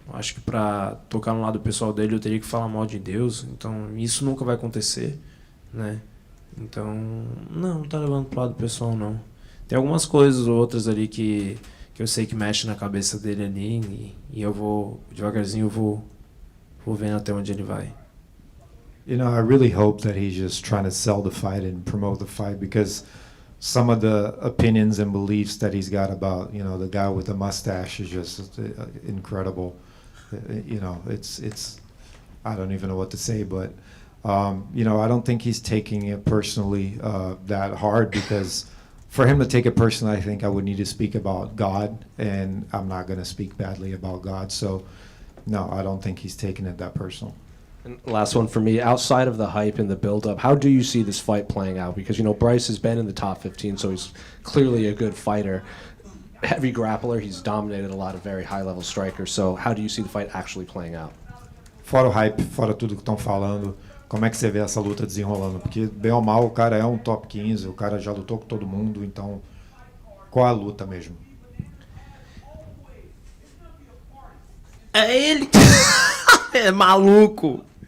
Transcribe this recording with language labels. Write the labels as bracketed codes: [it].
[pt] Acho que para tocar no lado pessoal dele eu teria que falar mal de Deus, então isso nunca vai acontecer, né? Então, não tá levando pro lado pessoal não. Tem algumas coisas ou outras ali que eu sei que mexe na cabeça dele ali e eu vou, devagarzinho eu vou vendo até onde ele vai. [en] You know, I really hope that he's just trying to sell the fight and promote the fight, because some of the opinions and beliefs that he's got about, you know, the guy with the mustache is just incredible. You know, it's I don't even know what to say, but you know, I don't think he's taking it personally that hard, because for him to take it personally, I think I would need to speak about God, and I'm not going to speak badly about God. So, no, I don't think he's taking it that personal. And last one for me, outside of the hype and the build-up, how do you see this fight playing out? Because, you know, Bryce has been in the top 15, so he's clearly a good fighter. Heavy grappler, he's dominated a lot of very high-level strikers. So how do you see the fight actually playing out? [pt] Fora o hype, fora tudo que estão falando, como é que você vê essa luta desenrolando? Porque, bem ou mal, o cara é um top 15, o cara já lutou com todo mundo, então qual é a luta mesmo? É ele! É maluco!